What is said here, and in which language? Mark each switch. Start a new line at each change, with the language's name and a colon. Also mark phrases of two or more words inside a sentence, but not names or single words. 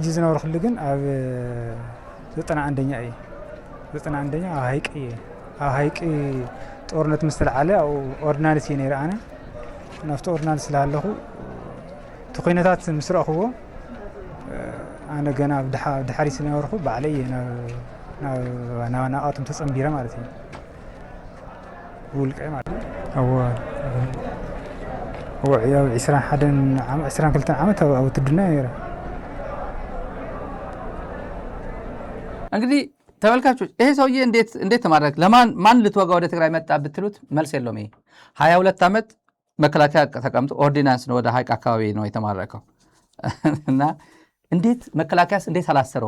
Tigrinya: ዝነበርኩሉ ግን ኣብ 91ኛ እዩ። 91ኛ ኣብ ሃይቂ እየ። ኣብ ሃይቂ ጦርነት ምስ ተለዓለ ኣብ ኦርዲናንስ እየ ነይረ ኣነ። ናብቲ ኦርዲናንስ ስላለኹ እቲ ኩነታት ምስ ረእኽዎ ኣነ ገና ድሓሪ ዝነበርኩ ባዕለይ እየ ናብ ናቃቶም ተፀምቢረ ማለት እዩ። ውልቀ ማለት ኣብ 22 ዓመት ኣብ ውትድርና ነይረ።
Amharic: እንግዲህ ተመልካቾች ይሄ ሰውዬ እንዴት ተማረክ ለማን ልትወጋ ወደ ትግራይ መጣ ብትሉት መልስ የለውም። ይሄ 22 ዓመት መከላከያ ተቀምጦ ኦርዲናንስ ነው ወደ ሀይቅ አካባቢ ነው የተማረከው እና እንዴት መከላከያስ እንዴት አላሰረውም?